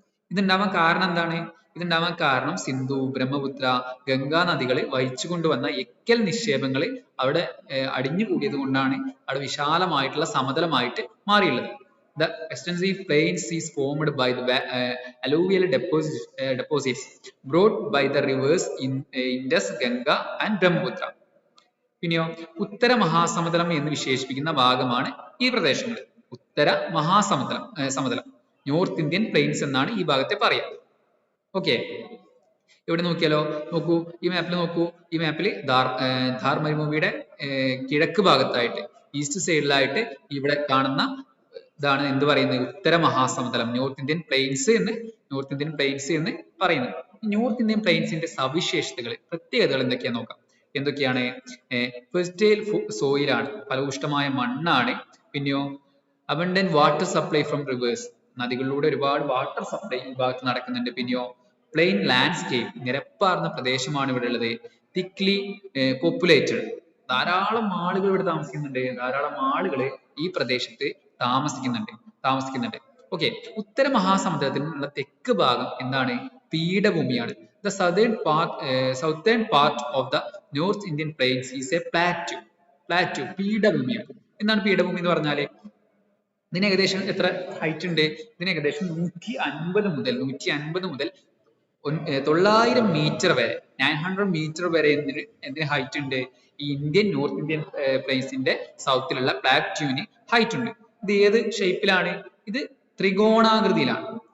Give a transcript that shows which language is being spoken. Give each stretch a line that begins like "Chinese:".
Malayalam: ഇതുണ്ടാവാൻ കാരണം എന്താണ്? ഇതുണ്ടാവാൻ കാരണം സിന്ധു, ബ്രഹ്മപുത്ര, ഗംഗാ നദികൾ വഹിച്ചു കൊണ്ടുവന്ന എക്കൽ നിക്ഷേപങ്ങൾ അവിടെ അടിഞ്ഞുകൂടിയത് കൊണ്ടാണ് അവിടെ വിശാലമായിട്ടുള്ള സമതലമായിട്ട് മാറിയുള്ളത്.
English: The extensive plains is formed by the alluvial deposits brought by the rivers Indus, Ganga and Brahmaputra.
Malayalam: പിന്നെയോ ഉത്തര മഹാസമതലം എന്ന് വിശേഷിപ്പിക്കുന്ന ഭാഗമാണ് ഈ പ്രദേശങ്ങൾ. ഉത്തര സമതലം നോർത്ത് ഇന്ത്യൻ പ്ലെയിൻസ് എന്നാണ് ഈ ഭാഗത്തെ പറയാം. ഓക്കെ, ഇവിടെ നോക്കിയാലോ, ഈ മാപ്പിൽ ധാർ മരുഭൂമിയുടെ കിഴക്ക് ഭാഗത്തായിട്ട്, ഈസ്റ്റ് സൈഡിലായിട്ട് ഇവിടെ കാണുന്ന ഇതാണ് എന്ത് പറയുന്നത്? ഉത്തര മഹാസമതലം, നോർത്ത് ഇന്ത്യൻ പ്ലെയിൻസ് എന്ന് പറയുന്നത്. നോർത്ത് ഇന്ത്യൻ പ്ലെയിൻസിന്റെ സവിശേഷതകൾ, പ്രത്യേകതകൾ എന്തൊക്കെയാണ്? ഫെർട്ടൈൽ സോയിലാണ്, ഫലഭൂഷ്ടമായ മണ്ണാണ്. പിന്നെയോ
English: abundant water supply from rivers,
Malayalam: നദികളിലൂടെ ഒരുപാട് വാട്ടർ സപ്ലൈ ഈ ഭാഗത്ത് നടക്കുന്നുണ്ട്. പിന്നെയോ പ്ലെയിൻ ലാൻഡ്സ്കേപ്പ്, നിരപ്പാർന്ന പ്രദേശമാണ് ഇവിടെ ഉള്ളത്.
English: thickly populated,
Malayalam: ധാരാളം ആളുകൾ ഇവിടെ താമസിക്കുന്നുണ്ട്, ധാരാളം ആളുകൾ ഈ പ്രദേശത്ത് താമസിക്കുന്നുണ്ട്. ഓക്കെ, ഉത്തര മഹാസമുദ്രത്തിനുള്ള തെക്ക് ഭാഗം എന്താണ്? പീഠഭൂമിയാണ്.
English: The southern part of the North Indian Plains is a plateau,
Malayalam: പീഠഭൂമിയാണ്. എന്താണ് പീഠഭൂമി എന്ന് പറഞ്ഞാല്? ഇതിന് ഏകദേശം എത്ര ഹൈറ്റ് ഉണ്ട്? ഇതിന് ഏകദേശം 150 മുതൽ 900 മീറ്റർ വരെ, 900 മീറ്റർ വരെ എന്തിന് ഹൈറ്റ് ഉണ്ട്? ഈ നോർത്ത് ഇന്ത്യൻ പ്ലെയിൻസിന്റെ സൗത്തിലുള്ള പ്ലാറ്റ്യൂവിന് ഹൈറ്റ് ഉണ്ട്. ഇത് ഏത് ഷേപ്പിലാണ്? ഇത് ത്രികോണാകൃതിയിലാണ്.